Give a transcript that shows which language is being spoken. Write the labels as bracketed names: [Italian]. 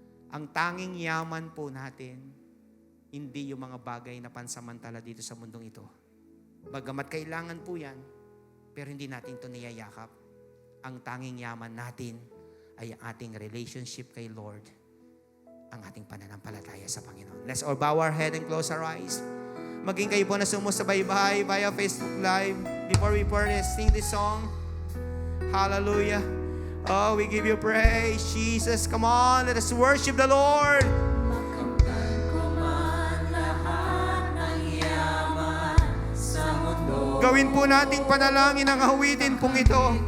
[Filipino] Ang tanging yaman po natin, hindi yung mga bagay na pansamantala dito sa mundong ito. Bagamat kailangan po yan, pero hindi natin ito niyayakap. Ang tanging yaman natin ay ang ating relationship kay Lord, ang ating pananampalataya sa Panginoon. [English] Let's all bow our head and close our eyes. [Filipino] Maging kayo po na sumusubaybay [English] via Facebook Live. Before we sing this song, hallelujah. Oh, we give you praise, Jesus. Come on, let us worship the Lord. [Filipino] Makamtan ko man lahat ng yaman sa mundo. Gawin po nating panalangin ang awitin pong ito.